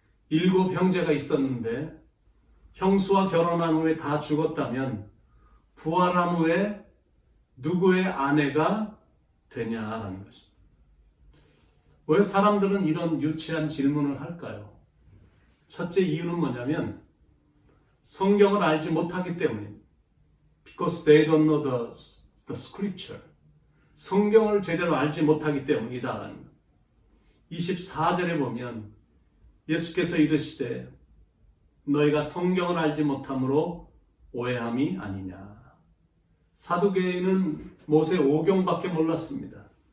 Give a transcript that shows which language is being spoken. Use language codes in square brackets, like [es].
[ko] 7형제가 있었는데 형수와 결혼한 후에 다 죽었다면 부활한 후에 누구의 아내가 되냐라는 것입니다. 왜 사람들은 이런 유치한 질문을 할까요? 첫째 이유는 뭐냐면 성경을 알지 못하기 때문입니다. [en] Because they don't know the scripture. [ko] 성경을 제대로 알지 못하기 때문이다. 24절에 보면 예수께서 이르시되 너희가 성경을 알지 못함으로 오해함이 아니냐. 사두개인은 모세 오경밖에 몰랐습니다.